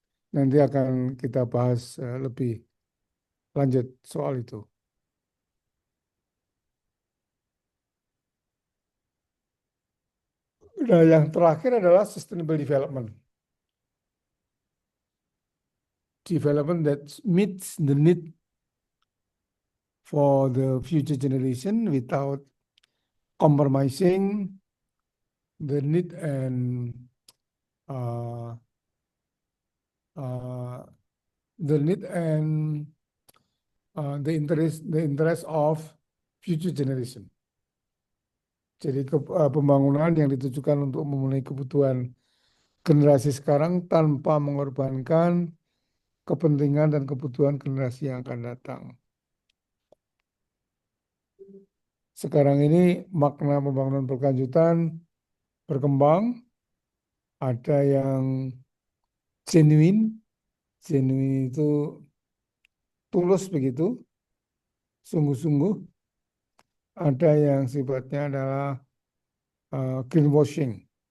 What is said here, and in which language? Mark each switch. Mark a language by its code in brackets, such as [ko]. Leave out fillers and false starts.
[id] Nanti akan kita bahas lebih lanjut soal itu. Nah, yang terakhir adalah sustainable development. [en] Development that meets the need for the future generation without compromising the need and uh, uh, the need and the interest of future generation. [id] Jadi pembangunan yang ditujukan untuk memenuhi kebutuhan generasi sekarang tanpa mengorbankan kepentingan dan kebutuhan generasi yang akan datang. Sekarang ini makna pembangunan berkelanjutan berkembang, ada yang genuine, genuine itu tulus begitu, sungguh-sungguh, ada yang sifatnya adalah greenwashing.